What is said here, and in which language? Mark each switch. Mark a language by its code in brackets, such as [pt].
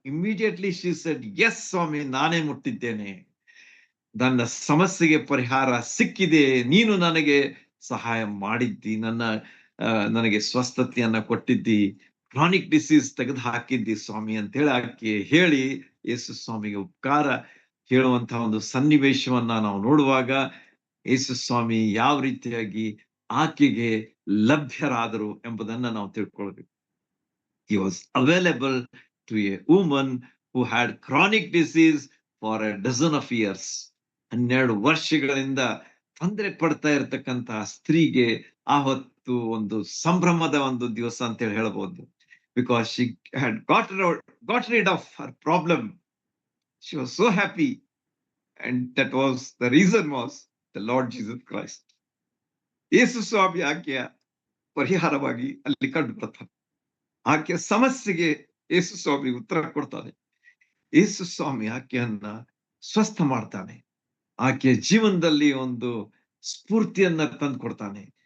[en] immediately she said, [kn] S ಸ್ವಾಮಿ, ನಾನೇ ಮುಟ್ಟಿದ್ದೇನೆ, ನನ್ನ ಸಮಸ್ಯೆಗೆ ಪರಿಹಾರ ಸಿಕ್ಕಿದೆ, ನೀನು ನನಗೆ ಸಹಾಯ ಮಾಡಿದ್ದಿ, ನನಗೆ ಸ್ವಸ್ಥತೆಯನ್ನ ಕೊಟ್ಟಿದ್ದಿ, ಕ್ರಾನಿಕ್ ಡಿಸೀಸ್ ತೆಗೆದು ಹಾಕಿದ್ದಿ ಸ್ವಾಮಿ ಅಂತ ಹೇಳಿ ಆಕೆ ಹೇಳಿ ಯೇಸು ಸ್ವಾಮಿಗೆ ಉಪಕಾರ ಹೇಳುವಂತಹ ಒಂದು ಸನ್ನಿವೇಶವನ್ನ ನಾವು ನೋಡುವಾಗ, ಯೇಸು ಸ್ವಾಮಿ ಯಾವ ರೀತಿಯಾಗಿ ಆಕೆಗೆ ಲಭ್ಯರಾದರು ಎಂಬುದನ್ನ ನಾವು ತಿಳ್ಕೊಳ್ಬೇಕು. [en] He was available to a woman who had chronic disease for a dozen of years. [kn] 12 ವರ್ಷಗಳಿಂದ ತೊಂದರೆ ಪಡ್ತಾ ಇರತಕ್ಕಂತಹ ಸ್ತ್ರೀಗೆ ಆ ಹೊತ್ತು ಒಂದು ಸಂಭ್ರಮದ ಒಂದು ದಿವಸ ಅಂತ ಹೇಳಿ ಹೇಳಬಹುದು. [en] Because she had got rid of her problem. She was so happy, and that was the reason was the Lord Jesus Christ. [kn] ಯೇಸು ಸ್ವಾಮಿ ಆಕೆಯ ಪರಿಹಾರವಾಗಿ ಅಲ್ಲಿ ಕಂಡು ಬರ್ತಾನೆ. ಆಕೆಯ ಸಮಸ್ಯೆಗೆ ಯೇಸು ಸ್ವಾಮಿ ಉತ್ತರ ಕೊಡ್ತಾನೆ. ಯೇಸು ಸ್ವಾಮಿ ಆಕೆಯನ್ನ ಸ್ವಸ್ಥ ಮಾಡ್ತಾನೆ. ಆಕೆಯ ಜೀವನದಲ್ಲಿ ಒಂದು ಸ್ಫೂರ್ತಿಯನ್ನ ತಂದು ಕೊಡ್ತಾನೆ.